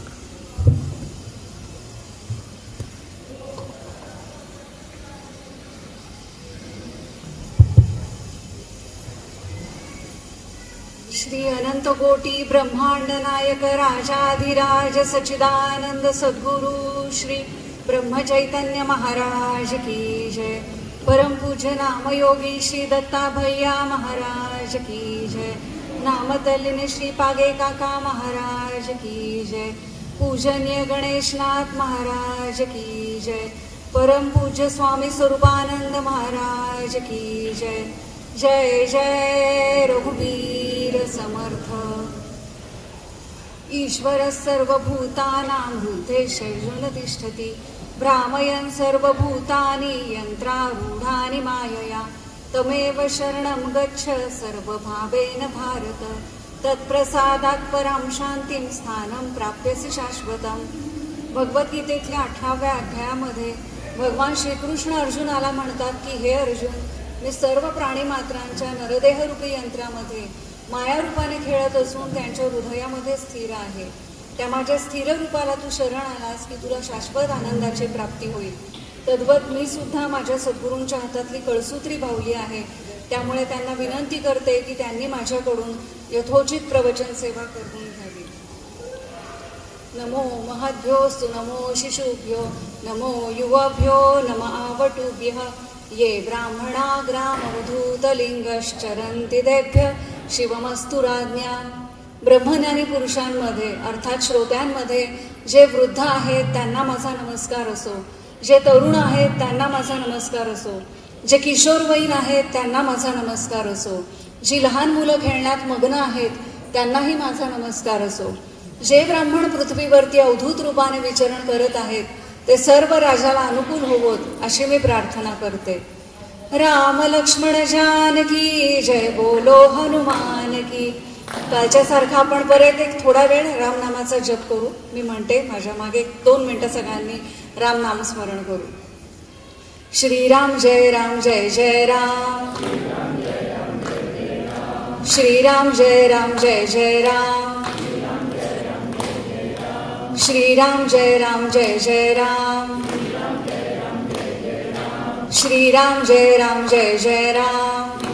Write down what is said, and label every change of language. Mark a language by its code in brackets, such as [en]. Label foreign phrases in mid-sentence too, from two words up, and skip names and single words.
[hi] श्री अनंत कोटी ब्रह्मांड नायक राजाधिराज सच्चिदानंद सद्गुरु श्री ब्रह्मचैतन्य महाराज की जय. परम पूज्य नामयोगी श्री दत्ता भैया महाराज की जय. नामतल्लिनी श्री पागे काका महाराज की जय. पूजनीय गणेशनाथ महाराज की जय. परम पूज्य स्वामी स्वरूपानंद महाराज की जय. [mr] जय जय रघुवीर समर्थ. [sa] ईश्वर सर्वभूतानां हृदयेषर्जुन तिष्ठति. भ्रामयन् सर्वभूतानि यन्त्रारूढानि मायया. तमेव शरणं गच्छ सर्वभावेन भारत. तत्प्रसादात् परां शान्तिं स्थानं प्राप्यसि शाश्वतम्. [mr] भगवद्गीतेतल्या 18व्या अध्यायामध्ये भगवान श्रीकृष्ण अर्जुनाला म्हणतात की हे अर्जुन, मी सर्व प्राणीमात्रांच्या नरदेहरूपी यंत्रामध्ये मायारूपाने खेळत असून त्यांच्या हृदयामध्ये स्थिर आहे. त्या माझ्या स्थिर रूपाला तू शरण आलास की तुला शाश्वत आनंदाची प्राप्ती होईल. तद्वत मी सुद्धा माझ्या सद्गुरूंच्या हातातली कळसूत्री बाहुली आहे. त्यामुळे त्यांना विनंती करते की त्यांनी माझ्याकडून यथोचित प्रवचन सेवा करून घ्यावी. [sa] नमो महद्भ्योस्तु नमो शिशुभ्यो नमो युवाभ्यो नम आवटुभ्यः. ये ब्राह्मणा ग्रामवधूतलिंगश्चरन्ति तेभ्यः शिवमस्तु राज्ञा. [mr] ब्रह्मज्ञानी पुरुषांमध्ये अर्थात श्रोत्यांमध्ये जे वृद्ध आहेत त्यांना माझा नमस्कार असो, जे तरुण आहेत त्यांना माझा नमस्कार असो, जे किशोरवयीन आहेत त्यांना माझा नमस्कार असो, जी लहान मुलं खेळण्यात मग्न आहेत त्यांनाही माझा नमस्कार असो. जे ब्राह्मण पृथ्वीवरती अवधूत रूपाने विचरण करत आहेत ते सर्व राजाला अनुकूल होवोत अशी मी प्रार्थना करते. [hi] राम लक्ष्मण जानकी जय बोलो हनुमान की. [mr] कालच्या सारखा आपण परत एक थोडा वेळ रामनामाचा जप करू. मी म्हणते माझ्या मागे 2 मिनिटं सगळ्यांनी रामनाम स्मरण करू. श्रीराम जय राम जय जय राम. श्रीराम जय राम जय जय राम. श्रीराम जय राम जय जय राम. श्रीराम जय राम जय जय राम.